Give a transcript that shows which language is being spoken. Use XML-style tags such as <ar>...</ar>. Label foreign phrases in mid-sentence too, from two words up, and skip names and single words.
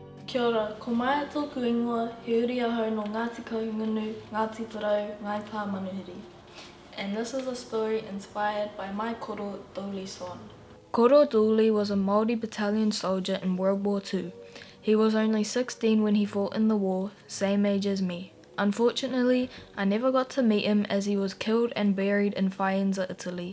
<mi>Kia ora, ko mai tōku ingoa, he uri ahau no Ngāti Kahungunu, Ngāti Parau, Ngai Pā Manuhiri.</mi> <en>And this is a story inspired by my koro, Dooley Swan. Koro Dooley was a Māori Battalion soldier in World War II. He was only 16 when he fought in the war, same age as me. Unfortunately, I never got to meet him as he was killed and buried in Faenza, Italy.</en>